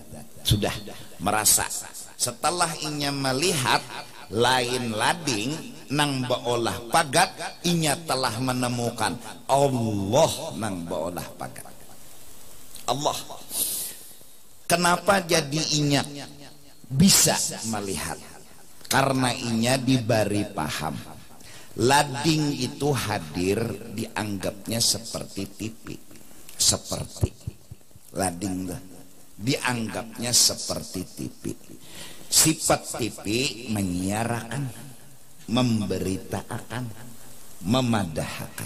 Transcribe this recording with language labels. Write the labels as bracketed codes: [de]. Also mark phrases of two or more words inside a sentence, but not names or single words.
[bjn] Sudah merasa setelah inya melihat lain lading nang baolah pagat, inya telah menemukan Allah nang baolah pagat. Allah. Kenapa jadi inya bisa melihat? Karena inya diberi paham. Lading itu hadir dianggapnya seperti TV. Seperti lading dianggapnya seperti TV. Sifat TV menyiarkan, memberitakan, memadahkan.